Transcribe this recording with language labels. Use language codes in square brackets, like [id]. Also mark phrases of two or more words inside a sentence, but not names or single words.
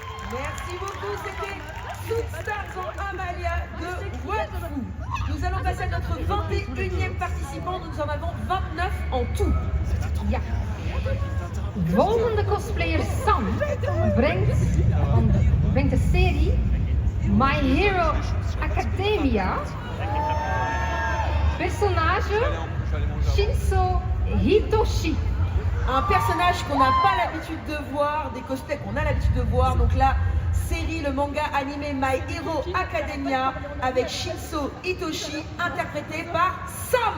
[fr] Merci beaucoup, c'était Toutes Stars en Amalia de Wakfu. Nous allons passer à notre 21e participant, nous en avons 29 en tout. [nl] Ja. Volgende cosplayer Sam brengt de serie My Hero Academia. [fr] Personnage Shinso Hitoshi. Un personnage qu'on n'a pas l'habitude de voir, des cosplays qu'on a l'habitude de voir. Donc la série, le manga animé My Hero Academia avec Shinso Hitoshi, interprété par Sam.